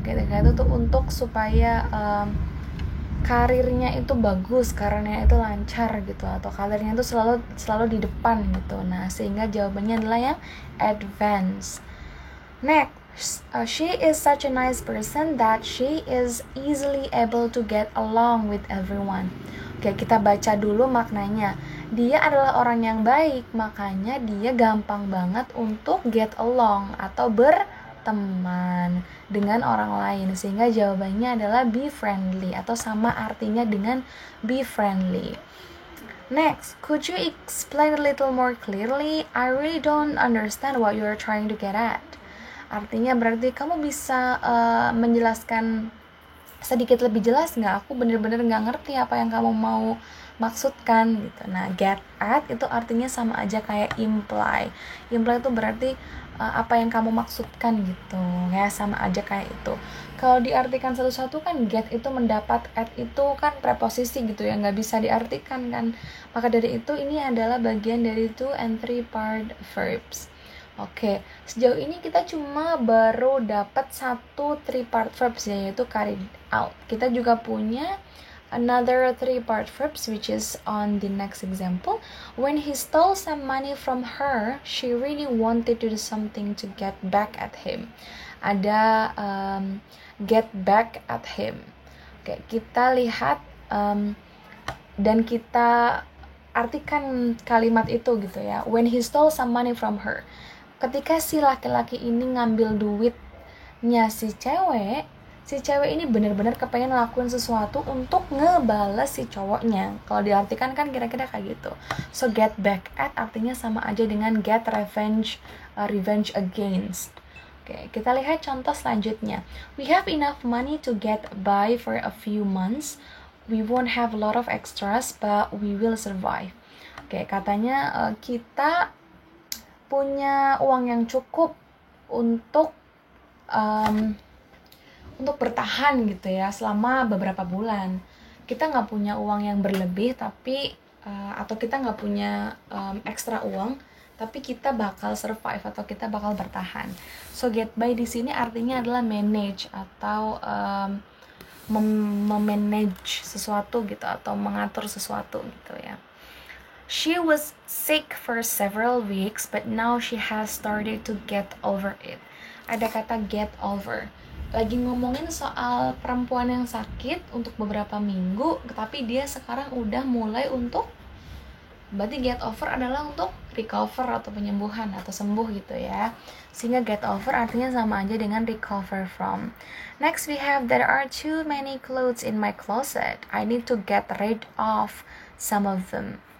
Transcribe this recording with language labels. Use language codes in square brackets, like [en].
[id] Get ahead itu untuk supaya karirnya itu bagus, karirnya itu lancar gitu, atau karirnya itu selalu di depan gitu. Nah, sehingga jawabannya adalah yang advance. [en] Next, she is such a nice person that she is easily able to get along with everyone. [id] Oke, kita baca dulu maknanya. Dia adalah orang yang baik, makanya dia gampang banget untuk get along atau berteman dengan orang lain, sehingga jawabannya adalah be friendly atau sama artinya dengan be friendly. [en] Next, could you explain a little more clearly? I really don't understand what you are trying to get at. [id] Artinya berarti kamu bisa menjelaskan sedikit lebih jelas nggak? Aku bener-bener nggak ngerti apa yang kamu mau maksudkan gitu. Nah, get at itu artinya sama aja kayak imply. Imply itu berarti apa yang kamu maksudkan gitu ya, sama aja kayak itu. Kalau diartikan satu-satu kan get itu mendapat, at itu kan preposisi gitu ya, nggak bisa diartikan kan. Maka dari itu ini adalah bagian dari 2 and 3-part verbs. Oke, sejauh ini kita cuma baru dapat 1 3-part verbs, yaitu carried out. Kita juga punya [en] another 3-part verbs which is on the next example. When he stole some money from her, she really wanted to do something to get back at him. [id] Ada get back at him. Oke, kita lihat dan kita artikan kalimat itu gitu ya. [en] When he stole some money from her. [id] Ketika si laki-laki ini ngambil duitnya si cewek ini benar-benar kepengen ngelakuin sesuatu untuk ngebales si cowoknya. Kalau diartikan kan kira-kira kayak gitu. So get back at artinya sama aja dengan get revenge, revenge against. Oke, kita lihat contoh selanjutnya. [en] We have enough money to get by for a few months. We won't have a lot of extras, but we will survive. [id] Oke, katanya kita punya uang yang cukup untuk bertahan gitu ya selama beberapa bulan. Kita nggak punya uang yang berlebih tapi atau kita nggak punya ekstra uang, tapi kita bakal survive atau kita bakal bertahan. So get by di sini artinya adalah manage atau memanage sesuatu gitu atau mengatur sesuatu gitu ya. [en] She was sick for several weeks, but now she has started to get over it. [id] Ada kata get over. Lagi ngomongin soal perempuan yang sakit untuk beberapa minggu, tapi dia sekarang udah mulai untuk, berarti get over adalah untuk recover atau penyembuhan atau sembuh gitu ya. Sehingga get over artinya sama aja dengan recover from. [en] Next we have, there are too many clothes in my closet. I need to get rid of some of them.